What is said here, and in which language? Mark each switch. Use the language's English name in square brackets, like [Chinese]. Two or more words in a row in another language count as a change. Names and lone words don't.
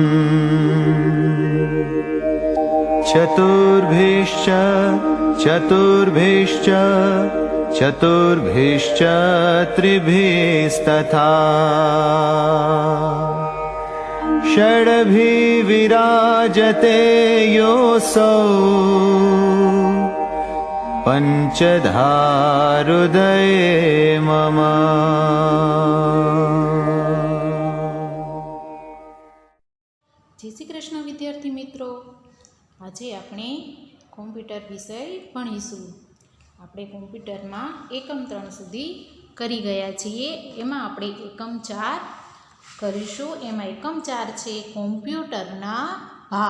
[Sanskrit] चतुर्भिश्च चतुर्भिश्च चतुर्भिश्च त्रिभिस्तथा षड्भिः विराजते योऽसौ पंचधा हृदये मम। [Hindi] जय श्री कृष्ण विद्यार्थी मित्रों, [Gujarati] આજે આપણે કોમ્પ્યુટર વિષય ભણીશું। આપણે કોમ્પ્યુટરમાં એકમ 3 સુધી કરી ગયા છીએ। એમાં આપણે એકમ 4 કરીશું। એમાં એકમ 4 છે કોમ્પ્યુટરના ભાગ।